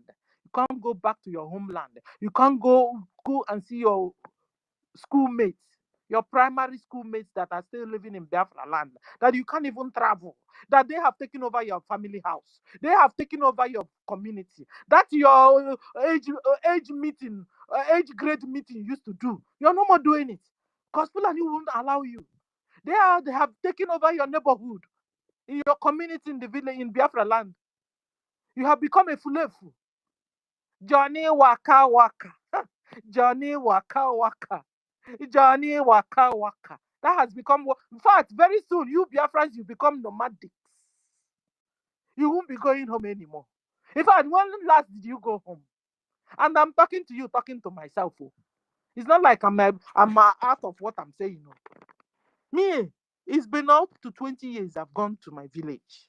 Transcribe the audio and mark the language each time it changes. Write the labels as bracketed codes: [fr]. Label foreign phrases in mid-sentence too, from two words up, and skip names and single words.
[en] You can't go back to your homeland. You can't go and see your schoolmates, your primary schoolmates that are still living in Biafra land, that you can't even travel, that they have taken over your family house, they have taken over your community, that your age meeting, age grade meeting used to do. You're no more doing it because Fulani won't allow you. They have taken over your neighborhood, in your community, in the village, in Biafra land. You have become a fulefu. Johnny Waka Waka. Johnny Waka Waka. Johnny Waka Waka. That has become, in fact, very soon, you Biafrans, you become nomadics. You won't be going home anymore. In fact, when last did you go home? And I'm talking to you, talking to myself. Oh. It's not like I'm out of what I'm saying. No. Me, it's been up to 20 years I've gone to my village.